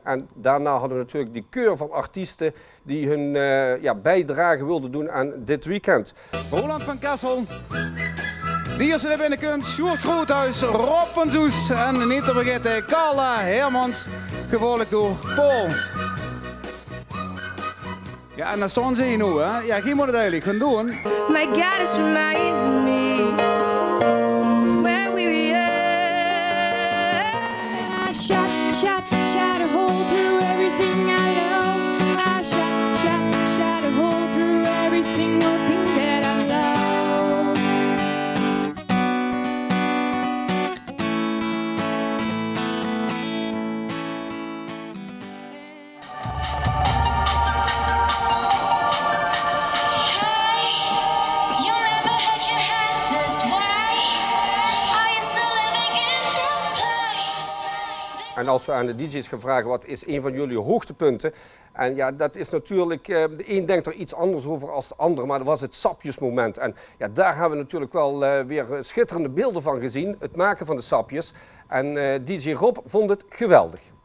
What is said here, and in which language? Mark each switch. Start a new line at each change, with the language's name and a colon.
Dutch: En daarna hadden we natuurlijk die keur van artiesten die hun bijdrage wilden doen aan dit weekend. Roland van Kessel, die is er binnenkomt, Sjoerd Groothuis, Rob van Zoest en niet te vergeten Carla Hermans, gevolgd door Paul. Ja, en dan staan ze hier nu, hè. Ja, geen moet het eigenlijk gaan doen.
English: My goddess reminds me of when we were young. I shot a hole through everything I know. I shot a hole through every single thing that I love. You never had your head this way. Are you still living in that place?
Dutch: En als we aan de DJ's gaan vragen wat is een van jullie hoogtepunten. En ja, dat is natuurlijk, de een denkt er iets anders over als de ander, maar dat was het sapjesmoment. En ja, daar hebben we natuurlijk wel weer schitterende beelden van gezien, het maken van de sapjes. En DJ Rob vond het geweldig.